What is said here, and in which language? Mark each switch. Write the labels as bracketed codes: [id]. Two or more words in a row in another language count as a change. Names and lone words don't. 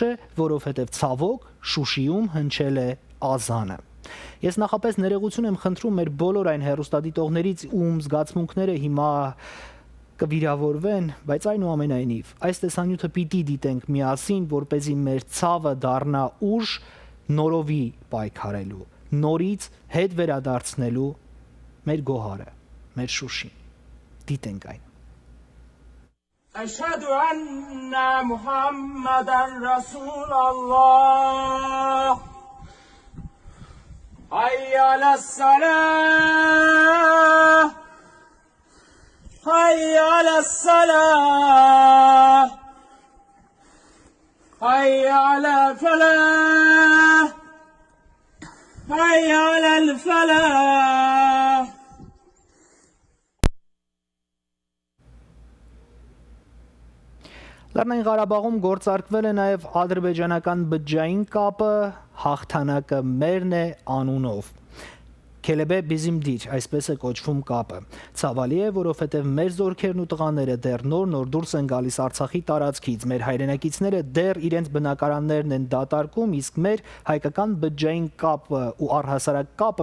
[hy] է, որովհետև ցավոք Շուշիում հնչել է ազանը։ Ես նախապես ներողություն եմ խնդրում մեր բոլոր այն հեռուստադիտողներից, ում զգացմունքները հիմա կվիրավորվեն, բայց այնուամենայնիվ այս տեսանյութը պիտի դիտենք միասին, որպեսզի մեր ցավը դառնա ուժ նորովի պայքարելու, նորից հետ վերադարձնելու մեր գոհարը, մեր Շուշին։ Դիտենք այն։ [ar] أشهد أن محمدا رسول الله حي على الصلاة حي على الصلاة حي على الفلاح حي على الفلاح [hy] Լեռնային Ղարաբաղում գործարկվել է նաև ադրբեջանական բջջային կապը, հաղթանակը մերն է անունով։ [az] Qələbə bizimdir, [hy] այսպես է կոչվում կապը։ Ցավալի է, որովհետև մեր զորքերն ու տղաները դեռ նոր դուրս են գալիս Արցախի տարածքից, մեր հայրենակիցները դեռ իրենց բնակարաններն են դատարկում, իսկ մեր հայկական բջջային կապը ու առհասարակ կապը